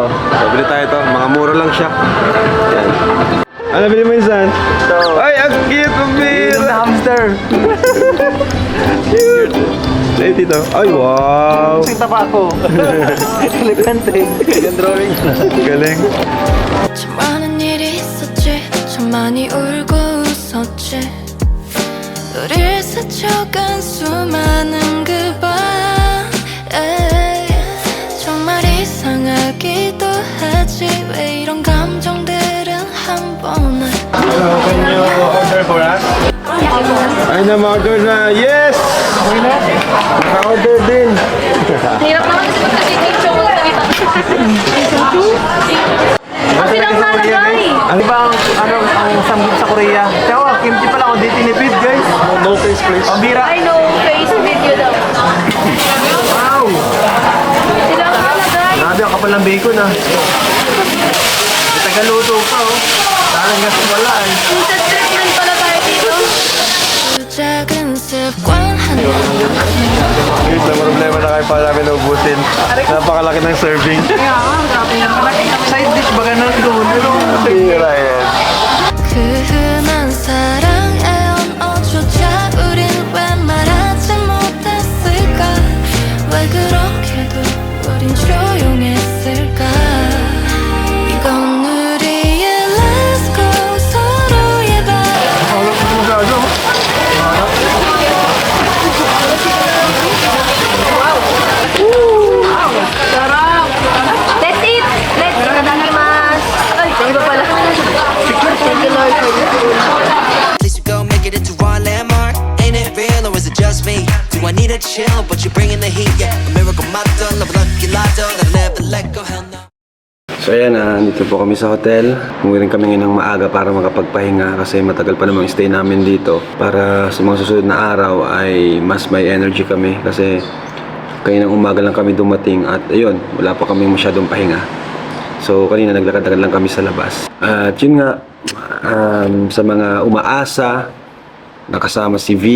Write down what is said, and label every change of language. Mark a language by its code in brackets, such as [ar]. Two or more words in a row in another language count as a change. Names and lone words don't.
[tl] So, bili tayo to. Mga mura lang siya. Ayan. Ano bili mo, Insan? Ay, ang cute ng bira! Hamster. Cute! Ay, dito. Ay, wow! Kita pa ako. Elegante. Yung drawing. Galing. [ko] 참 많은 일이 있었지 참 많이 울고 웃었지 우릴 스쳐간 수많은 그밤 정말 이상하기도 하지 왜 이런 감정들은 한 번에 [en] Hello, can you order for us? [tl] Ay, na-order na. Yes! Naka-order din. Hirap naman kasi magka-picture ko Kasi lang nalagay. Ano ba ang samgip sa Korea? Tawa, kimchi pala ako di tinipid, guys. [en] No face, please. [tl] Pambira. [en] I know, face video daw. [tl] Wow! Sila ang nalagay. Grabe, ang kapal ng bacon, ah. Tagaluto pa, oh. Parang gas wala, eh. [en] Instant treatment [tl] pala tayo dito. [ko] 작은 습관 하나 [tl] Guys, na problema na kayo pa namin naubusin. Napakalaki ng serving. Side dish ba ganun doon? Tira yan. [ko] 그 흔한 사랑의 언어조차 우린 왜 말하지 못했을까 왜 그렇게도 우린 조용했을까 이건 우리의 [en] Let's go [ko] 서로의 발 [en] Let's eat! Let's eat! [tl] Itadakimasu! Ay, iba pala. [en] Thank you, Lord, for this food. At least we go make it into our landmark. Ain't it real or is it just me? Do I need a chill? But you're bringing the heat, yeah. A miracle motto, love lucky lotto, that never let go, hell no. [tl] So ayan, dito po kami sa hotel. Umuwi rin kami ng maaga para makapagpahinga kasi matagal pa namang stay namin dito. Para sa mga susunod na araw ay mas may energy kami kasi kaninang umaga lang kami dumating at ayun, wala pa kami masyadong pahinga. So kanina naglakad-lakad lang kami sa labas. At yun nga, sa mga umaasa, nakasama si V.